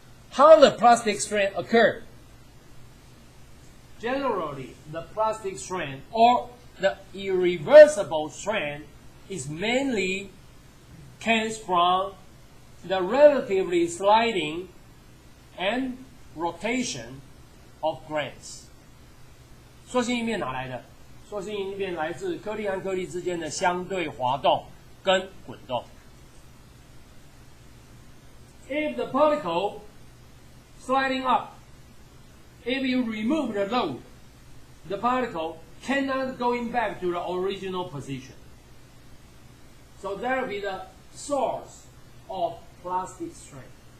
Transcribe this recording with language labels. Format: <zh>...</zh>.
<en>How the plastic strain occur? Generally, the plastic strain or the irreversible strain is mainly comes from the relatively sliding and rotation of grains.</en> <zh>塑性应变哪来的？塑性应变来自颗粒和颗粒之间的相对滑动跟滚动。</zh> <en>If the particle sliding up, if you remove the load, the particle cannot going back to the original position. So that will be the source of plastic strain.</en>